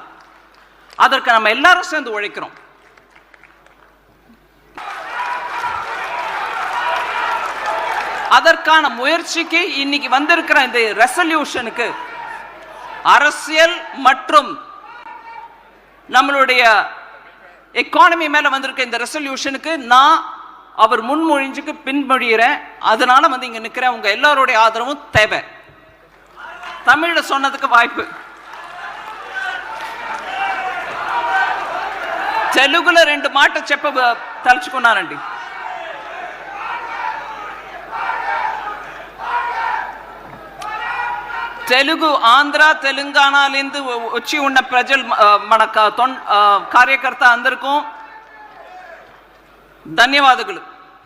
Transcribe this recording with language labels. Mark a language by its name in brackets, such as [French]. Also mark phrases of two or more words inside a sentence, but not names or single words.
[Tamil] அதற்கு நம்ம எல்லாரும் சேர்ந்து உழைக்கிறோம்। அதற்கான முயற்சிக்கு இன்னைக்கு வந்திருக்கிற இந்த ரெசல்யூஷனுக்கு அரசியல் மற்றும் நம்மளுடைய எக்கானமி மேல வந்திருக்க இந்த ரெசல்யூஷனுக்கு நான் அவர் முன்மொழிஞ்சுக்கு பின்மொழிகிறேன்। அதனால இங்க நிக்கிறேன், உங்க எல்லாருடைய ஆதரவும் தேவை। தமிழ்ல சொன்னதுக்கு வாய்ப்பு, [Telugu] తెలుగులో 2 మాట తలుచుకున్నానండి। తెలుగు ఆంధ్ర తెలంగాణలిందు వచ్చి ఉన్న ప్రజలు మన కార్యకర్త అందరికీ ధన్యవాదాలు।